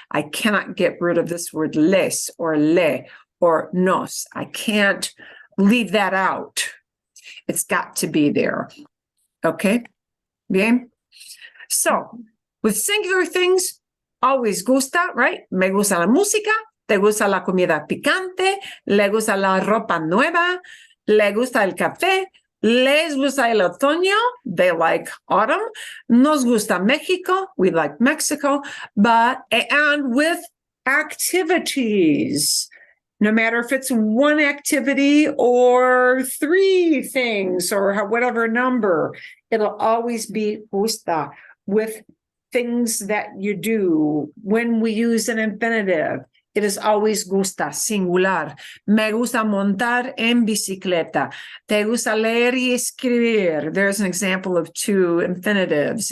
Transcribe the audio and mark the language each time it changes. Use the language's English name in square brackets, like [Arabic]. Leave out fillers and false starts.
[English] I cannot get rid of this word les or le or nos. I can't leave that out. It's got to be there. Okay? Bien? So, with singular things, always gusta, right? [Spanish] Me gusta la música, te gusta la comida picante, le gusta la ropa nueva, le gusta el café, les gusta el otoño, [English] they like autumn, [Spanish] nos gusta Mexico, [English] we like Mexico, and with activities. No matter if it's one activity or three things or whatever number, it'll always be gusta with things that you do. When we use an infinitive, it is always gusta, singular. [Spanish] Me gusta montar en bicicleta. Te gusta leer y escribir. [English] There's an example of two infinitives.